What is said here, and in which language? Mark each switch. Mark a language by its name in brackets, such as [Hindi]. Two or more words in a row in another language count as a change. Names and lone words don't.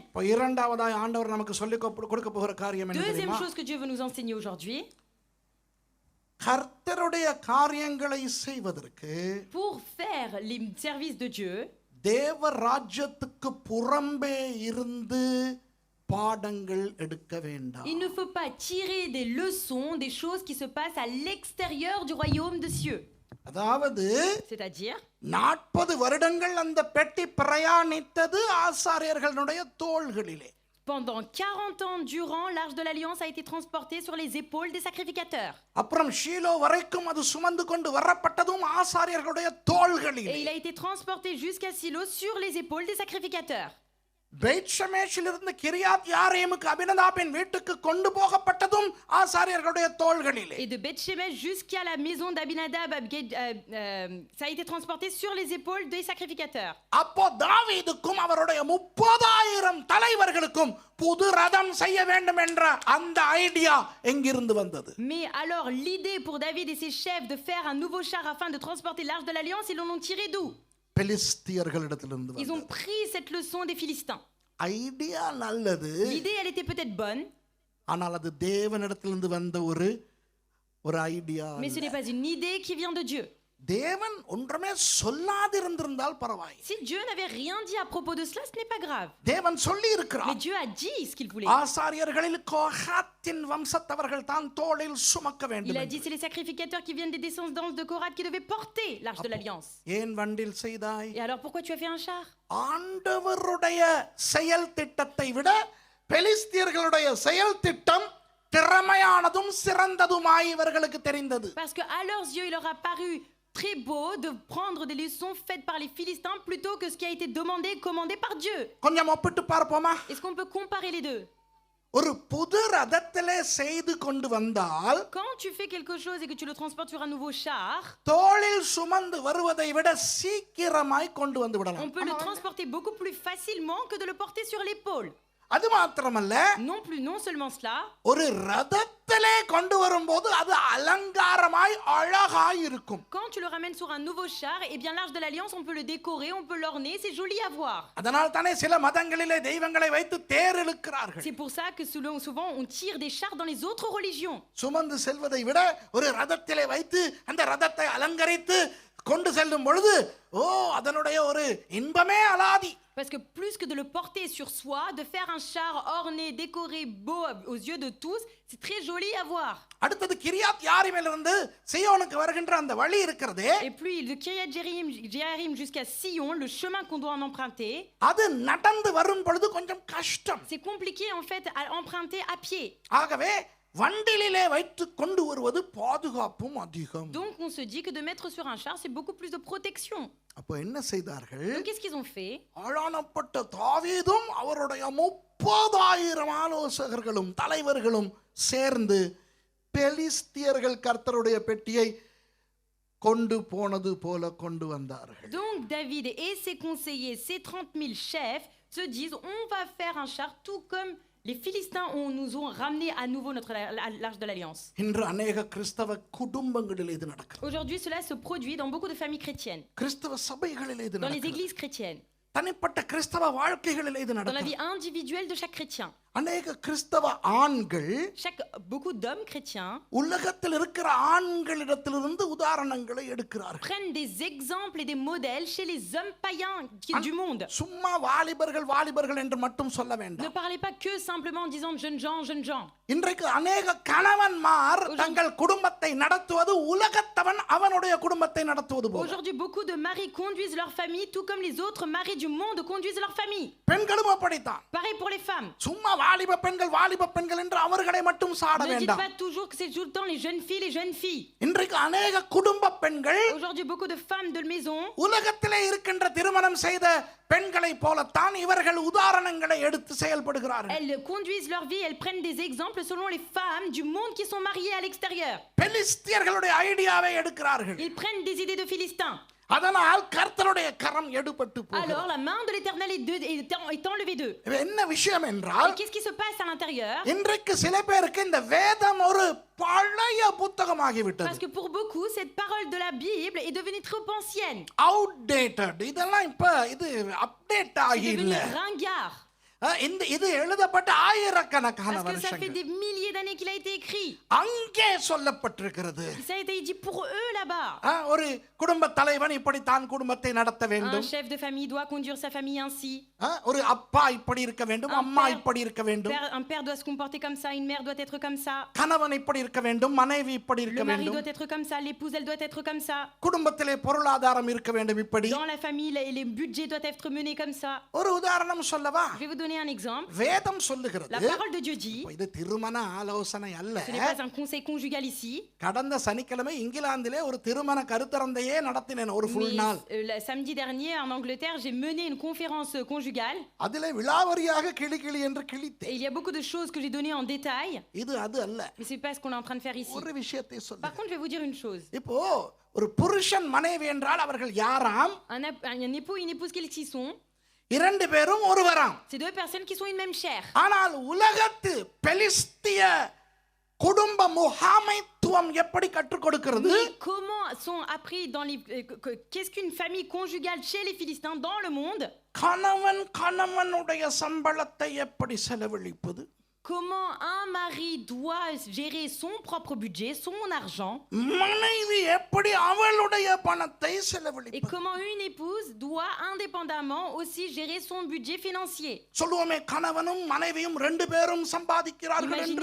[Tamil] இப்போ இரண்டாவதாய் ஆண்டவர் நமக்கு சொல்லி கொடுக்க போகிற காரியம் என்ன [French] Deuxième [Tamil] தெரியுமா? [French] chose que Dieu veut nous enseigner aujourd'hui, [Tamil] கர்த்தருடைய காரியங்களை செய்வதற்கு [French] pour faire les services de Dieu, [Tamil] தேவ ராஜ்யத்துக்கு புறம்பே இருந்து பாடங்கள் எடுக்க வேண்டாம். [French] il ne faut pas tirer des leçons des choses qui se passent à l'extérieur du royaume de cieux. [Tamil] அதாவது [French] C'est-à-dire, [Tamil] 40 வருடங்கள் அந்த பெட்டி பிரயாணித்தது ஆசாரியர்களுடைய தோள்களிலே. [French] pendant 40 ans durant, l'arche de l'alliance a été transportée sur les épaules des sacrificateurs. [Tamil] அப்புறம் ஷீலோ வரைக்கும் அது சுமந்து கொண்டு வரப்பட்டதும் ஆசாரியர்களுடைய [French] Et [Tamil] தோள்களிலே. [French] il a été transporté jusqu'à Silo sur les épaules des sacrificateurs. [Tamil] பெத்ஷெமேஷிலிருந்து கிரியாத் யாரீமுக்கு அபினதாபின் வீட்டுக்கு கொண்டு போகப்பட்டதும் ஆசாரியர்களுடைய தோள்களிலே. [French] Et de Beth-Shemesh jusqu'à la maison d'Abinadab, ça a été transporté sur les épaules des sacrificateurs. [Tamil] அப்போ தாவீதுக்கும் அவருடைய 30,000 தலைவர்களுக்கும் புது ரதம் செய்ய வேண்டும் என்ற அந்த ஐடியா எங்கிருந்து வந்தது? [French] Mais alors l'idée pour David et ses chefs de faire un nouveau char afin de transporter l'arche de l'alliance, ils en ont tiré d'où? [Tamil] பெலிஸ்தியர்களிடத்திலிருந்து [French] Ils ont [Tamil] வந்தது. [French] pris cette leçon des Philistins. [Tamil] ஐடியா நல்லது, [French] L'idée, elle était peut-être bonne, [Tamil] ஆனால் அது தேவனிடத்திலிருந்து வந்த ஒரு ஐடியா. [French] mais ce n'est pas une idée qui vient de Dieu. [Tamil] தேவன் ஒன்றுமே சொல்லாதிருந்திருந்தால் பரவாயில்லை. [French] Si Dieu n'avait rien dit à propos de cela, ce n'est pas grave. [Tamil] தேவன் சொல்லி [French] Mais [Tamil] இருக்கிறார். [French] Dieu a dit ce qu'il voulait. [Tamil] ஆசாரியர்களில் கோகாத்தின் வம்சத்தவர்கள் தான் தோளில் சுமக்க [French] Il [Tamil] வேண்டும் [French] a [Tamil] என்று. [French] dit c'est les sacrificateurs qui viennent des descendants de Korath qui devaient porter l'arche de l'alliance. [Tamil] ஏன் வண்டில் செய்தாய்? [French] Et alors pourquoi tu as fait un char? [Tamil] ஆண்டவருடைய செயல் திட்டத்தை விட பெலிஸ்தியர்களுடைய செயல் திட்டம் திறமையானதும் சிறந்ததுமாய் இவர்களுக்கு தெரிந்தது. [French] Parce que à leurs yeux, il leur a paru très beau de prendre des leçons faites par les Philistins plutôt que ce qui a été demandé et commandé par Dieu. [Tamil] கொஞ்சம் ஒப்பிட்டு பார்ப்போமா? [French] Est-ce qu'on peut comparer les deux? [Tamil] ஒரு புது ரதத்திலே செய்து கொண்டு வந்தால் [French] Quand tu fais quelque chose et que tu le transportes sur un nouveau char, [Tamil] தோளில் சுமந்து வருவதை விட சீக்கிரமாய் கொண்டு வந்து [French] on [Tamil] விடலாம். [French] peut le transporter beaucoup plus facilement que de le porter sur l'épaule. [Tamil] அது மாத்திரமல்ல, [French] Non seulement cela, [Tamil] ஒரு ரதத்திலே கொண்டு வரும்போது அது அலங்காரமாய் அழகாய் இருக்கும். [French] quand tu le ramènes sur un nouveau char, eh bien l'arche de l'alliance, on peut le décorer, on peut l'orner, c'est joli à voir. [Tamil] அதனால் தானே சில மதங்களிலே தெய்வங்களை வைத்து தேர் இழுக்கிறார்கள். [French] C'est pour ça que souvent on tire des chars dans les autres religions. [Tamil] சுமந்து செல்வதை விட ஒரு ரதத்திலே வைத்து அந்த ரதத்தை அலங்கரித்து கொண்டு செல்லும் பொழுது அதனுடைய ஒரு இன்பமே அலாதி. [French] Parce que plus que de le porter sur soi, de faire un char orné, décoré, beau aux yeux de tous, c'est très joli à voir. [Tamil] அடுத்தது கிரியாத் யாரீமிலிருந்து சீயோனுக்கு வருகின்ற அந்த வழி இருக்கிறதே, [French] Et puis de Kiryat Jearim jusqu'à Sion, le chemin qu'on doit en emprunter, [Tamil] அது நடந்து வரும் பொழுது கொஞ்சம் கஷ்டம். [French] c'est compliqué en fait à emprunter à pied. [Tamil] ஆகவே வண்டிலே வைத்து கொண்டு வருவது பாதுகாப்பும் அதிகம். [French] Donc on se dit que de mettre sur un char, c'est beaucoup plus de protection. [Tamil] அப்போ என்ன செய்தார்கள்? [French] Donc qu'est-ce qu'ils ont fait? [Tamil] ஆளானப்பட்ட தாவீதும் அவருடைய 30,000 ஆலோசகர்களும் தலைவர்களும் சேர்ந்து பெலிஸ்தியர்கள் கர்த்தருடைய பெட்டியை கொண்டு போனது போல கொண்டு வந்தார்கள். [French] Donc David et ses conseillers, ses 30 000 chefs, se disent on va faire un char tout comme les Philistins nous ont ramené à nouveau l'arche de l'alliance. [Tamil] இன்று அநேக கிறிஸ்தவ குடும்பங்களில் இது நடக்கிறது. [French] Aujourd'hui, cela se produit dans beaucoup de familles chrétiennes, [Tamil] கிறிஸ்தவ சபைகளில் இது [French] dans les [Tamil] நடக்கிறது. [French] églises chrétiennes, [Tamil] தனிப்பட்ட கிறிஸ்தவ வாழ்க்கைகளில் இது [French] dans la [Tamil] நடக்கிறது. [French] vie individuelle de chaque chrétien. [Tamil] அநேக கிறிஸ்தவ ஆண்கள் [French] Beaucoup d'hommes chrétiens [Tamil] உலகத்தில் இருக்கிற ஆண்களிடத்திலிருந்து உதாரணங்களை எடுக்கிறார்கள். [French] prennent des exemples et des modèles chez les hommes païens du monde. [Tamil] சும்மா வாலிபர்கள் என்று மட்டும் சொல்ல [French] Ne [Tamil] வேண்டாம். [French] parlez pas que simplement en disant jeunes gens. [Tamil] இன்றைக்கு அநேக கணவன்மார் தங்கள் குடும்பத்தை நடத்துவது உலகத்தவன் அவனுடைய குடும்பத்தை நடத்துவது போல. [French] Aujourd'hui, beaucoup de maris conduisent leur famille tout comme les autres maris du monde conduisent leur famille. [Tamil] பெண்களும் அப்படித்தான். [French] Pareil pour les femmes. [Tamil] சும்மா வாலிப பெண்கள் என்று அவர்களை மட்டும் சாட [French] Ne dites [Tamil] வேண்டாம். [French] pas toujours que c'est tout le temps les jeunes filles. [Tamil] இன்றைக்கு அநேக குடும்ப பெண்கள் [French] Aujourd'hui, beaucoup de femmes de maison, [Tamil] உலகத்திலே இருக்கின்ற திருமணம் செய்த பெண்களை போலத்தான் இவர்கள் உதாரணங்களை எடுத்து செயல்படுகிறார்கள். [French] elles conduisent leur vie, elles prennent des exemples selon les femmes du monde qui sont mariées à l'extérieur. [Tamil] பெலிஸ்தியர்களுடைய ஐடியாவை எடுக்கிறார்கள். [French] Ils prennent des idées de Philistins. [Tamil] அதனால் கர்த்தருடைய கரம் எடுபட்டு போகிறது. [French] Alors la main de l'Éternel est enlevée d'eux. [Tamil] என்ன விஷயம் என்றால் [French] Et qu'est-ce qui se passe à l'intérieur? [Tamil] இன்றைக்கு சில பேருக்கு இந்த வேதம் ஒரு பழைய புத்தகமாகி விட்டது. [French] Parce que pour beaucoup, cette parole de la Bible est devenue trop ancienne. [Tamil] அவுட்டேட்டட். இதெல்லாம் இப்ப இது அப்டேட் [French] C'est [Tamil] ஆகி [French] devenu [Tamil] இல்ல. [French] ringard. [Tamil] இது எழுதப்பட்ட ஆயிரக்கணக்கான [French] Parce que ça fait [Tamil] வருஷங்கள் [French] des milliers d'années qu'il a été écrit. [Tamil] அங்கே சொல்லப்பட்டிருக்கிறது. [French] Ça a été dit pour eux là-bas. [Tamil] ஒரு குடும்ப தலைவன் இப்படி தான் குடும்பத்தை நடத்த [French] Un [Tamil] வேண்டும். [French] chef de famille doit conduire sa famille ainsi. [Tamil] ஒரு அப்பா இப்படி இருக்க வேண்டும், அம்மா இப்படி இருக்க வேண்டும், [French] Un père doit se comporter comme ça, une mère doit être comme ça. [Tamil] கணவன் இப்படி இருக்க வேண்டும், மனைவி இப்படி இருக்க [French] Le mari [Tamil] வேண்டும், [French] doit être comme ça, l'épouse elle doit être comme ça. [Tamil] குடும்பத்திலே பொருளாதாரம் இருக்க வேண்டும் இப்படி. [French] Dans la famille, les budgets doivent être menés comme ça. [Tamil] ஒரு உதாரணம் சொல்லவா? [French] Je vais vous donner un exemple. [Tamil] வேதம் சொல்லுகிறது. [French] La parole de Dieu dit, [Tamil] இது திருமண ஆலோசனை அல்ல. [French] ce n'est pas un conseil conjugal ici. [Tamil] கடந்த சனிக்கிழமை இங்கிலாந்திலே ஒரு திருமண கருத்தரங்கையே நடத்தினேன் ஒரு ஃபுல் நாள். [French] Samedi dernier en Angleterre, j'ai mené une conférence conjugale. [Tamil] அதிலே விலாவரியாக கிளி என்று [French] Et [Tamil] கிழித்தேன். [French] il y a beaucoup de choses que j'ai données en détail, [Tamil] இது அது அல்ல. [French] mais c'est pas ce qu'on est en train de faire ici. [Tamil] ஒரு விஷயத்தை [French] Par [Tamil] சொல்லுங்க. [French] contre, je vais vous dire une chose. [Tamil] இப்போ ஒரு புருஷன் மனைவி என்றால் அவர்கள் யாராம்? [French] Un époux et une épouse, quels qu'ils sont? [Tamil] இரண்டு பேரும் ஒருவராம். [French] C'est deux personnes qui sont une même chair. [Tamil] ஆனால் உலகத்து பெலிஸ்திய குடும்ப முகாமைத்துவம் எப்படி கற்றுக் கொடுக்கிறது? [French] Mais comment sont appris dans les qu'est-ce qu'une famille conjugale chez les Philistins dans le monde? [Tamil] கணவனுடைய சம்பளத்தை எப்படி செலவழிப்பது? [French] Comment un mari doit gérer son propre budget, son argent, [Tamil] மனைவி எப்படி அவளுடைய பணத்தை [French] et [Tamil] செலவழிப்பது? [French] comment une épouse doit indépendamment aussi gérer son budget financier. [Tamil] சொல்லுவோமே கணவனும் மனைவியும் ரெண்டு பேரும் சம்பாதிக்கிறார்கள் என்று.